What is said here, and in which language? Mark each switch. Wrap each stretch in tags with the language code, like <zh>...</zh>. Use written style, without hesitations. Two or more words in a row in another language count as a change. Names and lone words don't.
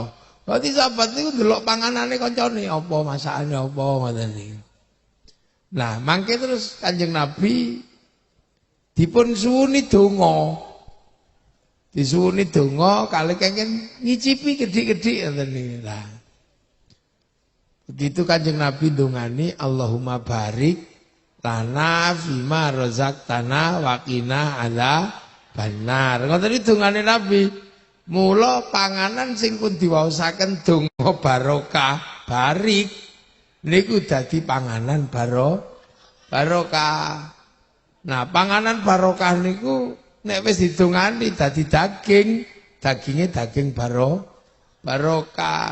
<jv>Berarti sahabat niku ndelok panganane kancane apa masakane apa ngoten niku. Nah, mangke terus Kanjeng Nabi dipun suwuni donga. Disuwuni donga kali kengken ngicipi gedhi-gedhi ngoten niku. Lah. Begitu Kanjeng Nabi ndongani</jv> <ar>اللهم بارك لنا فيما رزقتنا وقنا عذاب النار.</ar> <jv>Ngoten iki dongane Nabi. Mula panganan sing pun diwaosaken donga barokah, barik niku dadi panganan barokah. Nah, panganan barokah niku nek wis didongani dadi daging, daginge daging barokah.</jv>